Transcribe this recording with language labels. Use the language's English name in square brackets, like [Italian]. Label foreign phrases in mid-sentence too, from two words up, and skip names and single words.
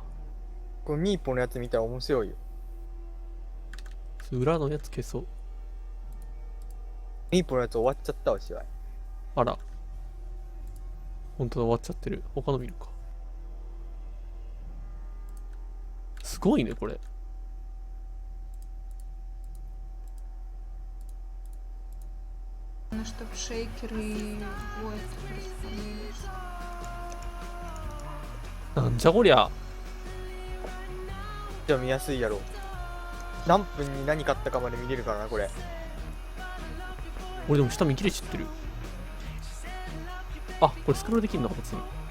[Japanese] これミーポのやつ見たら面白いよ。裏のやつ消そう。ミーポのやつ終わっちゃったわ、試合。あら。本当だ、終わっちゃってる。他の見るか。すごいね、これ。 [Russian] Чтобы шейкеры и вот расходились. [Japanese] なんじゃこりゃ。じゃあ見やすいやろ。何分に何買ったかまで見れるからな、これ。俺でも下見切れちゃってる。あ、これスクロールできるのか、別に。